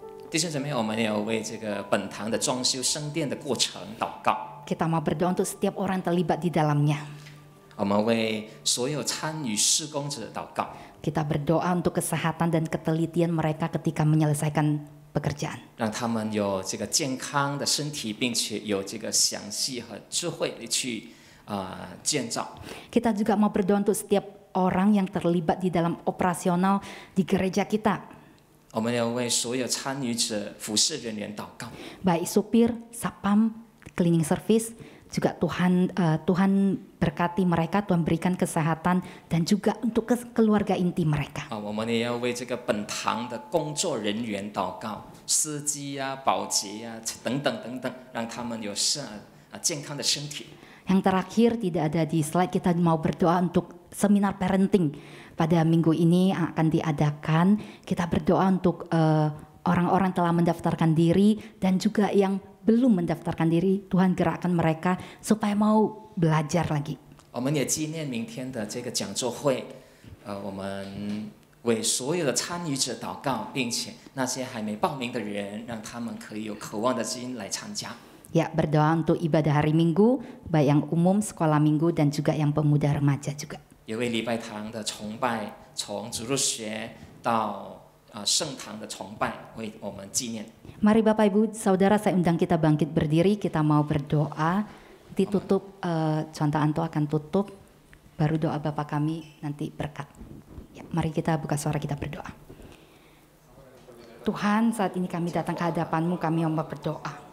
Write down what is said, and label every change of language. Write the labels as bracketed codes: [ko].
[zh] 弟兄姊妹，我们要为这个本堂的装修圣殿的过程祷告。 [id] Kita mau berdoa untuk setiap orang yang terlibat di dalamnya. [zh] 我们为所有参与施工者祷告。 [id] Kita berdoa untuk kesehatan dan ketelitian mereka ketika menyelesaikan pekerjaan. [zh] 让他们有这个健康的身体，并且有这个详细和智慧地去建造。 [id] Kita juga mau berdoa untuk setiap orang yang terlibat di dalam operasional di gereja kita. [zh] 我们要为所有参与者、服侍人员祷告。 [id] Baik supir, sapam, cleaning service, Juga Tuhan berkati mereka, Tuhan berikan kesehatan dan juga untuk keluarga inti mereka. [zh] 我们也要为这个本堂的工作人员祷告，司机啊、保洁啊等等等等，让他们有健康的身体。 [id] Yang terakhir tidak ada di slide, kita mau berdoa untuk seminar parenting pada minggu ini akan diadakan. Kita berdoa untuk orang-orang telah mendaftarkan diri dan juga yang belum mendaftarkan diri, Tuhan gerakkan mereka supaya mau belajar lagi. [zh] 我们也纪念明天的这个讲座会，我们为所有的参与者祷告，并且那些还没报名的人，让他们可以有渴望的心来参加。 [id] Ya, berdoa untuk ibadah hari Minggu, baik yang umum, sekolah minggu, dan juga yang pemuda remaja juga. [zh] 也为礼拜堂的崇拜，从主日学到圣堂的崇拜，为我们纪念。 [id] Mari Bapak Ibu Saudara, saya undang kita bangkit berdiri, kita mau berdoa. Ditutup, contoh Anto akan tutup, baru doa Bapak kami nanti berkat. Ya, mari kita buka suara, kita berdoa. Tuhan, saat ini kami datang ke hadapan-Mu, kami mau berdoa.